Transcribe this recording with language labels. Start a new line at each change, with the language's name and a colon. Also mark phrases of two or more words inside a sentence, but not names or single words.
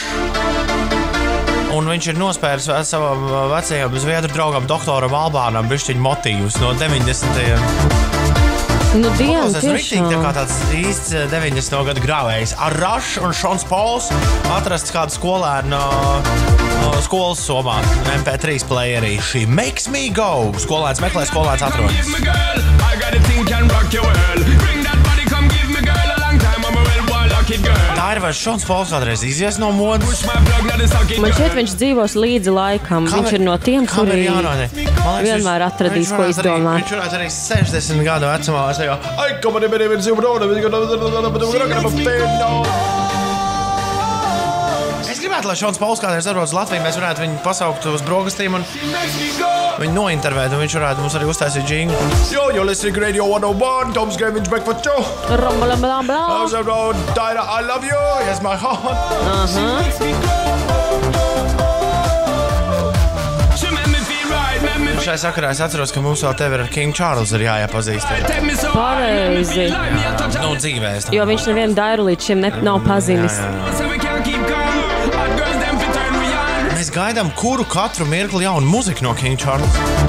Latvian: Un viņš ir nospēris savam vecajam zviedru draugam doktoram Albānam bišķiņu motīvus no 90. Nu, Tas ir riktīgi tā kā tāds īsts 90. gadu grāvējs. Arash un Šons Pauls atrasts kādu skolēnu skolas somā, MP3 playerī.
English: She makes me go.
Latvian: Skolēns meklē, skolēns atrod. Tā ir vai Šons Pauls kādreiz izies no modas? Man šķiet, viņš dzīvos līdzi laikam. Viņš ir no tiem, kuri vienmēr atradīs, ko izdomāt. Viņš varētu arī 60 gadu vecumā. Es gribētu, lai Šons Pauls kādreiz atbrauc uz Latviju. Mēs varētu viņu pasaukt uz brokastīm un viņu nointervēt. Un viņš varētu mums arī uztaisīt džinglu.
English: Yo, you're listening to Radio 101. Tom's Greenwich Breakfast Show. I love you. Yes, my heart.
Latvian: Šai sakarā es atceros, ka mums vēl tevi ar King Charles ir jāiepazīst. Pareizi. Nu, dzīvēs. Jo viņš nevienu dairu līdz šim nav pazinis. Mēs gaidām katru mirkli jaunu muziku no King Charles.